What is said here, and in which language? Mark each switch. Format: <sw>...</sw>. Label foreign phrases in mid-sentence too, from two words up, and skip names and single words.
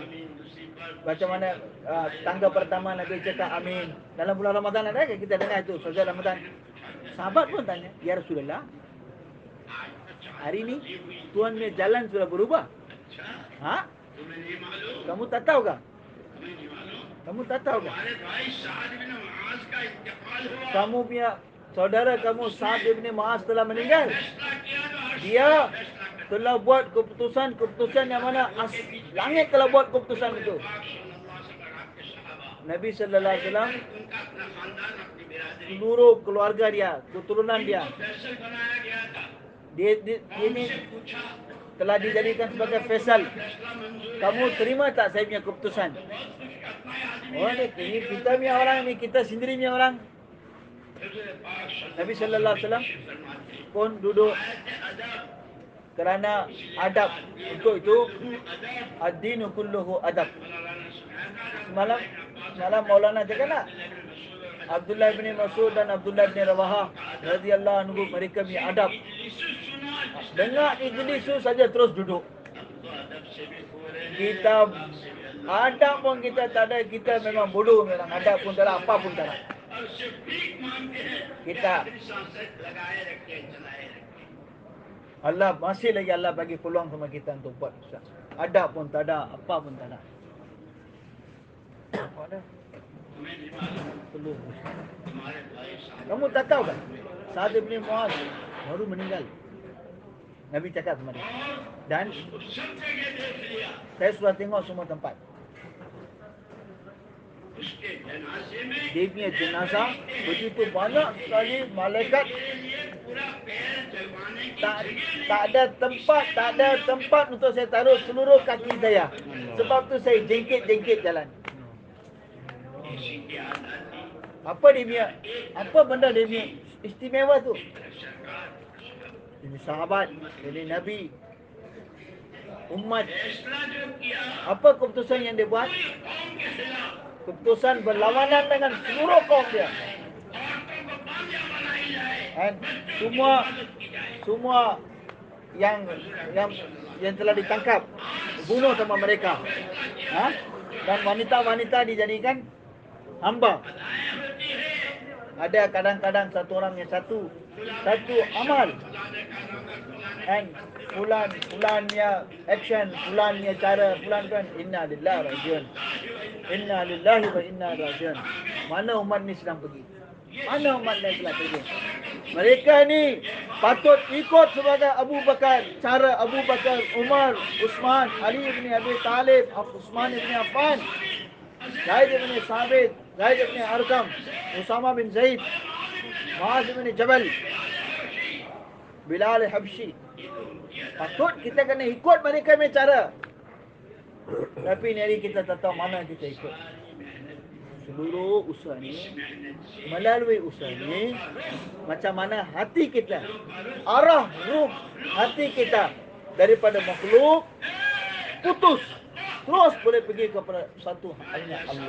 <ms>Macam mana tangga pertama Nabi cakap amin. Dalam bulan Ramadan ada ke kita dengar itu saja Ramadan. Sahabat pun tanya,</ms> <ar>Ya Rasulullah,</ar> <ms>hari ni Tuhan punya jalan sudah berubah. Ha? Kamu tak tahu ke? Kamu tak tahu kan?</ms> <hi>हमारे भाई साद बिन मुआज का इंतकाल हुआ,</hi> <ms>Kamu punya saudara kamu Sa'ad bin Mu'az telah meninggal.</ms> <hi>फैसला किया तो हर</hi> <ms>Dia</ms> <hi>फैसला कर</hi> <ms>telah buat keputusan yang mana langit telah buat keputusan itu.</ms> <hi>पाक</hi> <ar>صلى الله عليه وسلم</ar> <hi>और आपके सहाबा,</hi> <ms>Nabi</ms> <ar>sallallahu alaihi wasallam</ar> <hi>उनका अपना खानदान, अपनी बिरादरी</hi> <ms>seluruh keluarga dia, keturunan dia,</ms> <hi>को फैसल बनाया गया था।</hi> <ms>dia ini</ms> <hi>उनसे पूछा,</hi> <ms>telah dijadikan sebagai faisal.</ms> <hi>फैसला मंजूर है?</hi> <ms>Kamu terima tak saya punya keputusan?</ms> <hi>बहुत कुछ अपना आदमी</hi> <ms>Oh ini kita punya orang, ni kita sendiri punya orang.</ms> <hi>हज़रत पाक</hi> <ms>Nabi</ms> <ar>sallallahu alaihi wasallam</ar> <hi>फरमाते हैं,</hi> <ms>pun duduk</ms> <hi>अदब,</hi> <ms>kerana adab. Untuk itu</ms> <hi>अदब</hi> <ar>ad-dinu kulluhu adab.</ar> <hi>मौलाना सुनाया था,</hi> <ms>Semalam Maulana cakap tak? Abdullah bin Mas'ud dan Abdullah bin Rawahah</ms> <ar>radhiyallahu anhu</ar> <ms>mereka punya adab. Dengar majlis tu saja terus duduk. Kita adab pun kita tak ada, kita memang bodoh memang, adab pun tak ada, apa pun tak ada.</ms> <hi>और सिर्फ भीख मांगते हैं,</hi> <ms>Kita</ms> <hi>सांसें लगाए रखे, चलाए रखे।</hi> <ms>Allah masih lagi Allah bagi peluang sama kita untuk buat usaha. Adab pun tak ada, apa pun tak ada. Apa ada?</ms> <hi>हमें नहीं मालूम,</hi> <ms>Perlu.</ms> <hi>हमारे भाई साहब</hi> <ms>Kamu tak tahu kan? Sa'ad bin Mu'az baru meninggal. Nabi cakap sama dia. Dan</ms> <hi>सब जगह देख लिया,</hi> <ms>saya sudah tengok semua tempat.</ms> <hi>उसके जनाजे में</hi> <ms>Dia punya jenazah begitu banyak sekali malaikat,</ms> <hi>मेरे लिए पूरा पैर जमाने की</hi> <ms>tak</ms> <hi>जगह</hi> <ms>tak ada tempat untuk saya taruh seluruh kaki saya. Sebab tu saya jengkit-jengkit jalan.</ms> <hi>किसी की आजादी</hi> <ms>Apa dia punya, apa benda dia punya istimewa tu?</ms> <hi>सरकार</hi> <ms>Ini sahabat, ini Nabi, umat.</ms> <hi>फैसला जो किया</hi> <ms>Apa keputusan yang dia buat?</ms> <hi>कौम के खिलाफ,</hi> <ms>Keputusan berlawanan dengan seluruh kaum dia.</ms> <hi>औरतों को बांझा बनाई जाए,</hi> <ms>Dan semua yang telah ditangkap, bunuh sama mereka. Ha? Dan wanita-wanita dijadikan hamba. Ada kadang-kadang satu orang yang satu amal. And fulannya action, fulannya cara, fulan kan</ms> <ar>inna lillahi wa rajiun. Inna lillahi wa inna rajiun.</ar> <ms>Mana umat ni sedang pergi? Mana umat ni sedang pergi? Mereka ni patut ikut sebagai Abu Bakar, cara Abu Bakar, Umar, Uthman, Ali bin Abi Talib, Uthman bin Affan, Zaid bin Sabit, Zaid bin Arqam, Usama bin Zaid, Muaz bin Jabal, Bilal Habsyi. Patut kita kena ikut mereka punya cara. Tapi ni hari kita tak tahu mana kita ikut. Seluruh usaha ni, melalui usaha ni, macam mana hati kita, arah ruh hati kita daripada makhluk putus, terus boleh pergi kepada satu hanya Allah.</ms>